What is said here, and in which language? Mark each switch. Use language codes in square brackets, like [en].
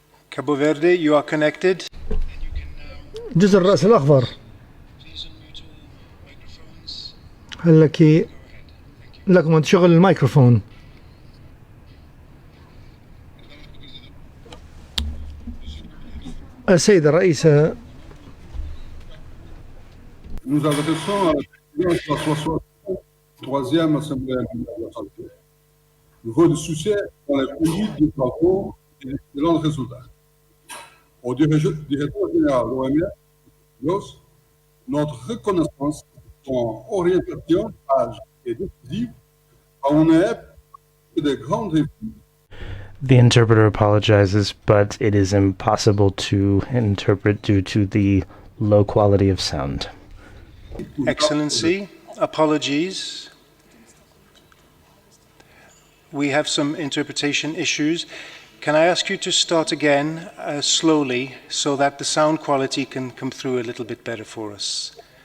[en] Cabo Verde, you are connected. [ar] جزر الرأس الأخضر، هل لكم أن تشغل الميكروفون؟ السيدة الرئيسة. [fr] Nous adressons à la présidence de la 63e Assemblée mondiale de la santé votre soutien dans la conduite des travaux et d'excellents résultats. Au directeur général de l'OMS, notre reconnaissance son orientation sage et décisive en est de grands défis. [en] The interpreter apologizes, but it is impossible to interpret due to the low quality of sound. Excellency, apologies. We have some interpretation issues. Can I ask you to start again slowly so that the sound quality can come through a little bit better for us?